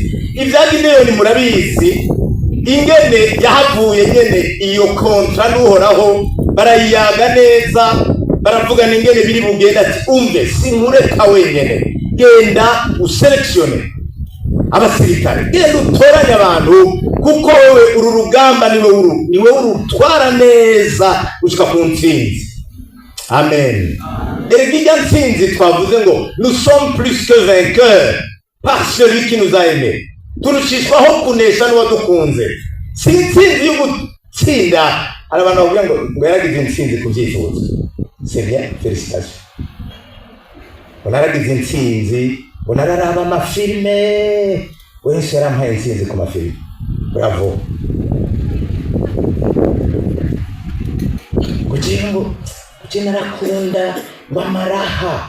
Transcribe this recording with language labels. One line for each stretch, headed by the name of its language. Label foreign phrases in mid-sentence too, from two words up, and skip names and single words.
Rundi: Ibya Gideyoni murabizi ingene yahavuye nyene iyo kontra n'Uhoraho barayiyaga neza, baravugana ingene biri bugenda ati umve sinkureka wenyene, genda uselektione abasirikare, genda utoranya abantu kuko wewe uru rugamba niwe urutwara neza ushika ku ntsinzi. Amen. Erega ntsinzi twavuze ngo
French: nous sommes plus que vainqueurs par celui qui nous a aimés.
Rundi: Turushishwaho kunesha n'uwadukunze. Si intsinzi yo gutsinda hari abantu bavuga ngo yaragize intsinzi ku byifuzo.
French: C'est bien, félicitations.
Rundi: Yaragize intsinzi, araraba amafilme, wese yarampaye intsinzi ku mafilme. Bravo. Kuki narakunda ngo amaraha.